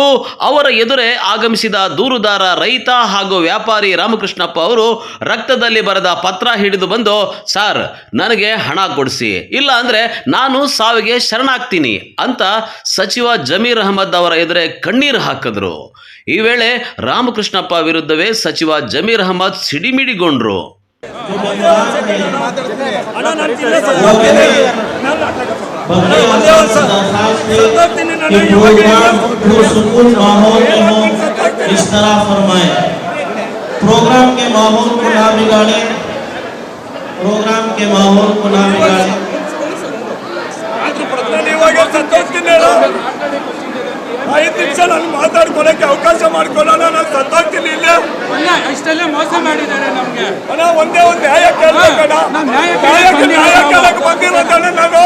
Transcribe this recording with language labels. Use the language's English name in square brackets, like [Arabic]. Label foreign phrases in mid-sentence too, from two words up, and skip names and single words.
[Kannada] ಅವರ ಎದುರೇ ಆಗಮಿಸಿದ ದೂರುದಾರ ರೈತ ಹಾಗೂ ವ್ಯಾಪಾರಿ ರಾಮಕೃಷ್ಣಪ್ಪ ಅವರು ರಕ್ತದಲ್ಲಿ ಬರೆದ ಪತ್ರ ಹಿಡಿದು ಬಂದು, ಸರ್ ನನಗೆ ಹಣ ಕೊಡಿಸಿ, ಇಲ್ಲ ಅಂದ್ರೆ ನಾನು ಸಾವಿಗೆ ಶರಣಾಗ್ತೀನಿ ಅಂತ ಸಚಿವ ಜಮೀರ್ ಅಹ್ಮದ್ ಅವರ ಎದುರೇ ಕಣ್ಣೀರು ಹಾಕಿದ್ರು. ಈ ವೇಳೆ ರಾಮಕೃಷ್ಣಪ್ಪ ವಿರುದ್ಧವೇ ಸಚಿವ ಜಮೀರ್ ಅಹ್ಮದ್ ಸಿಡಿಮಿಡಿಗೊಂಡ್ರು. ಅಣ್ಣ ನಾನು ತಿನ್ನ [Hindi] इस तरह फरमाए प्रोग्राम के माहौल को ना बिगाड़े, प्रोग्राम के माहौल को ना बिगाड़े। [Kannada] ಐದು ನಿಮಿಷ ನಾನು ಮಾತಾಡ್ಕೊಳಕ್ಕೆ ಅವಕಾಶ ಮಾಡ್ಕೊಳ್ಳೋಣ. ನಾನು ಸತ್ತೋಗ್ತೀನಿ ಇಲ್ಲ ಇಷ್ಟೆಲ್ಲ ಮೋಸ ಮಾಡಿದ್ದಾರೆ ನಮ್ಗೆ. ಅಣ್ಣ ಒಂದೇ ಒಂದು ನ್ಯಾಯ ಕೇಳ್ಬೇಕಣ್ಣ. ನ್ಯಾಯ ಕೇಳಕ್ಕೆ ಬಂದಿರೋದಣ್ಣ ನಾನು.